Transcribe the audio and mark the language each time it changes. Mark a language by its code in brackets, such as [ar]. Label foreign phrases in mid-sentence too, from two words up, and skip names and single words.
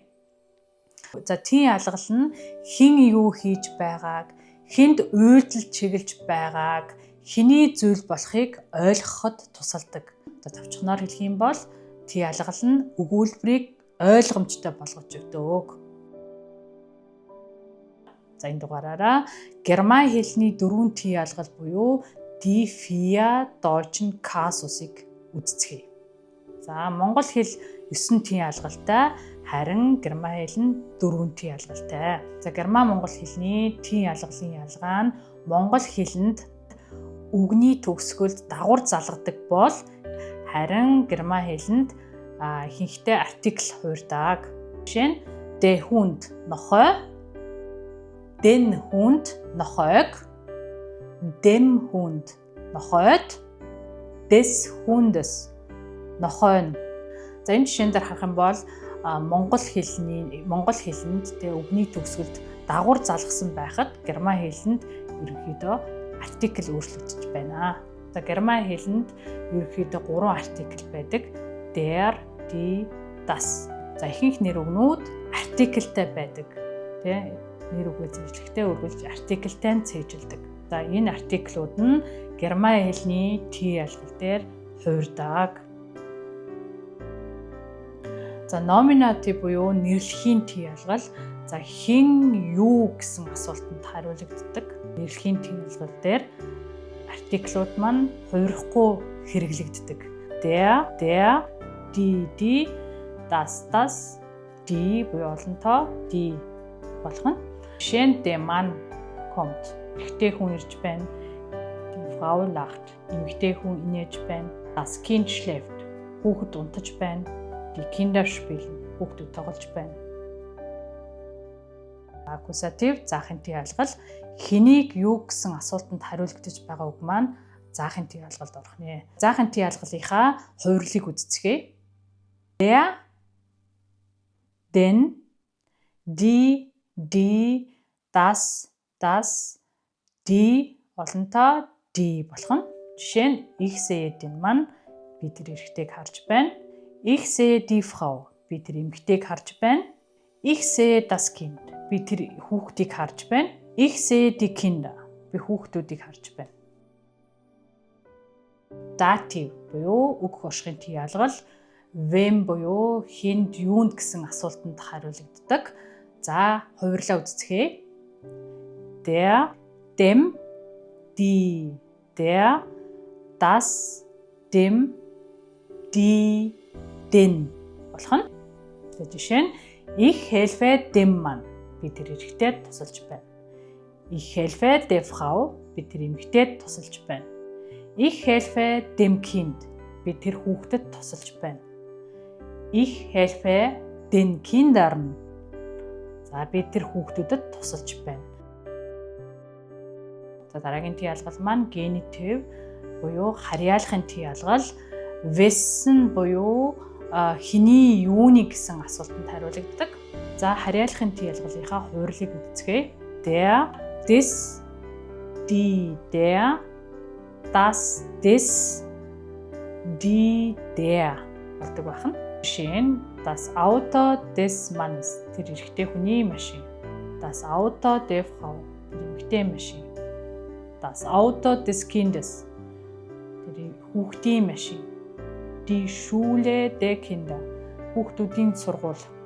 [mn] За тийн ялгал нь хэн юу хийж байгааг, хэнд уйлдал чиглэж байгааг, хэний зүйл болохыг ойлгоход тусалдаг. За товчхоноор хэлэх юм бол тийн ялгал нь өгүүлбэрийг ойлгомжтой болгож өгдөг. За энэ дугаараараа герман хэлний 4 тийн ялгал буюу [de] die vier deutschen Kasusыг [mn] үздэцгээе. За монгол хэл 9 тийн ялгалтай, харин герман хэл нь 4 тийн ялгалтай. За герман монгол хэлний тийн ялгалын ялгаа нь монгол хэлэнд үгний төгсгөлд дагавар залгадаг бол харин герман хэлэнд ихэнхдээ артикл хуурдаг. Жишээ нь [de] der Hund [mn] нохой, [de] den Hund [mn] нохойг, [de] dem Hund [mn] нохойд, [de] des Hundes [mn] нохой нь. За энэ жишээн дээр харах юм бол монгол хэлэнд үгний төгсгөлд дагавар залгасан байхад герман хэлэнд ерөнхийдөө артикл өөрчлөгдөж байна. За герман хэлэнд ерөнхийдөө 3 артикл байдаг. [de] Der, die, das. [mn] За ихэнх нэр үгнүүд артиклтэй байдаг. Тэ нэр үгээ зэвжлэхдээ өргөлж артиклтэй нь цээжилдэг. За энэ артиклууд нь герман хэлний тийн ялгал дээр хуурдаг. За номинатив буюу нэрлэхийн тийн ялгал. За хэн юу гэсэн асуултанд хариулагддаг. Нэрлэхийн тийн ялгал дээр артиклууд маань хуурахгүй хэрэглэгддэг. [de] Der, die, das, die [mn] буюу олонтоо [de] die [mn] болох нь. Жишээ нь [de] der Mann kommt. [mn] Эмэгтэй хүн ирж байна. [de] Die Frau lacht. [mn] Эмэгтэй хүн инээж байна. [de] Das Kind schläft. [mn] Хүүхэд унтаж байна. [de] Die Kinder spielen. [mn] Хүүхдүүд тоглож байна. Аккусатив заахын тийн ялгал хэнийг юу гэсэн асуултанд хариулагдаж байгаа үг маань заахын тийн ялгалд орох нэ. Заахын тийн ялгалынхаа хувирлыг үздэцгээе. [de] Der, den, die, das, die олонтоо die [mn] болох нь. Жишээ нь [de] ich sehe den Mann [mn] би тэр эрэгтэйг харж байна. [de] Ich sehe die Frau [mn] би тэр эмэгтэйг харж байна. [de] Ich sehe das Kind [mn] би тэр хүүхдийг харж байна. [de] Ich sehe die Kinder [mn] би хүүхдүүдийг харж байна. Dativ буюу үг оршихын тийн ялгал wem буюу хэнд юунд гэсэн асуултанд хариулагддаг. За хувирлаа үздэцгээе. [de] Der, dem, die, der, das, dem, die, den болох нь. [mn] За жишээ нь [de] ich helfe dem Mann [mn] би тэр эрэгтэйд тусалж байна. [de] Ich helfe der Frau [mn] би тэр эмэгтэйд тусалж байна. [de] Ich helfe dem Kind [mn] би тэр хүүхдэд тусалж байна. [de] Ich helfe den Kindern. [mn] За би тэр хүүхдүүдэд тусалж байна. За дараагийн тийн ялгал маань генитив буюу харьяалахын тийн ялгал. Wessen буюу хэний юуны гэсэн асуултанд хариулагддаг. За харьяалахын тийн ялгалынхаа хувирлыг үздэцгээе. [de] Der, des, die, der, das, des, die, der болдог байна. [mn] Жишээ нь [de] das Auto des Mannes [mn] тэр эрэгтэй хүний машин. [de] Das Auto der Frau [mn] тэр эмэгтэй машин. [de] Das Auto des Kindes [mn] тэр хүүхдийн машин. [de] Die Schule der Kinder [mn] хүүхдүүдийн сургууль.